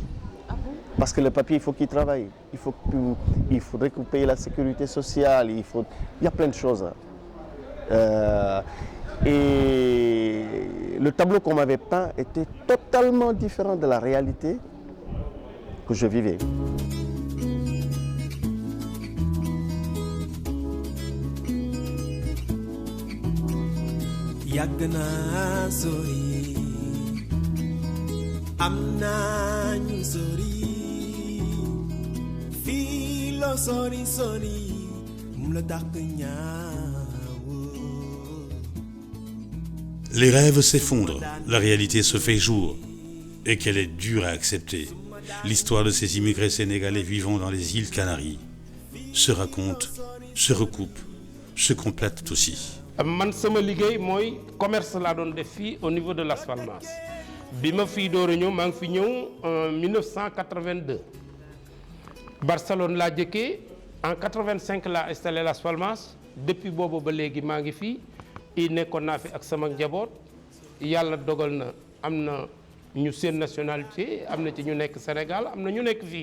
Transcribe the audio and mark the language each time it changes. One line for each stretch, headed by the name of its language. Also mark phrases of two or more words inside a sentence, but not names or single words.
French: Parce que le papier, il faut qu'il travaille. Il faudrait que vous payiez la sécurité sociale. Il y a plein de choses. Et le tableau qu'on m'avait peint était totalement différent de la réalité que je vivais. Yagna sori, amna sori, filo sori sori, mula daknya. Les rêves s'effondrent, la réalité se fait jour, et qu'elle est dure à accepter. L'histoire de ces immigrés sénégalais vivant dans les îles Canaries se raconte, se recoupe, se complète aussi.
Wolof: Man sama liggéey mooy commerce laa doon def fii
French: au niveau de
Wolof: Las Palmas bi ma fii door a ñëw maa ngi fi ñëw en 1982 Barcelone laa jëkkee en 85 laa installé Las Palmas depuis boobu ba léegi maa ngi fii i nekkoon naa fi ak sama njaboot yàlla dogal na am na ñu seen nationalité am na ci ñu nekk Sénégal am na ñu nekk fii.